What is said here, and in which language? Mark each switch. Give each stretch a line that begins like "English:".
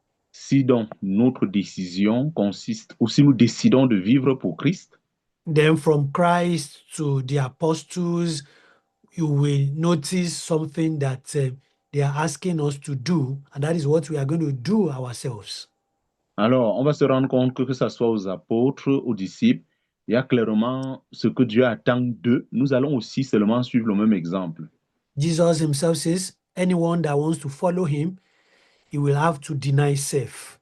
French: si donc notre décision consiste, ou si nous décidons de vivre pour Christ,
English: then from Christ to the apostles, you will notice something that they are asking us to do, and that is what we are going to do ourselves.
French: Alors, on va se rendre compte que ce soit aux apôtres, aux disciples, il y a clairement ce que Dieu attend d'eux. Nous allons aussi seulement suivre le même exemple.
English: Jesus himself says, anyone that wants to follow him, he will have to deny self.